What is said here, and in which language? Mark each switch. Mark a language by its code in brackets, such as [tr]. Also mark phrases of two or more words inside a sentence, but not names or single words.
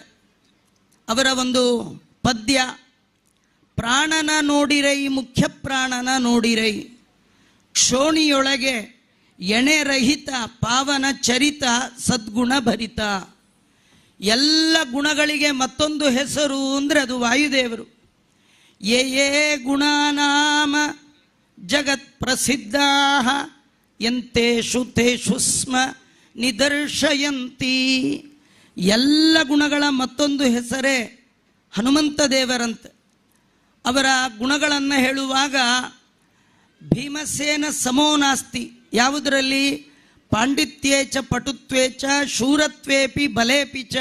[kn] ಅವರ ಒಂದು ಪದ್ಯ, ಪ್ರಾಣನ ನೋಡಿರೈ ಮುಖ್ಯ ಪ್ರಾಣನ ನೋಡಿರೈ, ಕ್ಷೋಣಿಯೊಳಗೆ ಎಣೆರಹಿತ ಪಾವನ ಚರಿತ, ಸದ್ಗುಣ ಭರಿತ. ಎಲ್ಲ ಗುಣಗಳಿಗೆ ಮತ್ತೊಂದು ಹೆಸರು ಅಂದರೆ ಅದು ವಾಯುದೇವರು. [sa] ಯೇ ಯೇ ಗುಣನಾಮ ಜಗತ್ ಪ್ರಸಿದ್ಧಾ ಎಂತೇಷು ತೇಷು ಸ್ಮ ನಿದರ್ಶಯಂತಿ. [kn] ಎಲ್ಲ ಗುಣಗಳ ಮತ್ತೊಂದು ಹೆಸರೇ ಹನುಮಂತ ದೇವರಂತೆ. ಅವರ ಗುಣಗಳನ್ನು ಹೇಳುವಾಗ [sa] ಭೀಮಸೇನ ಸಮೋ ನಾಸ್ತಿ, [kn] ಯಾವುದರಲ್ಲಿ? [sa] ಪಾಂಡಿತ್ಯೇ ಚ ಪಟುತ್ವೇ ಚ ಶೂರತ್ವೇಪಿ ಬಲೇಪಿ ಚ.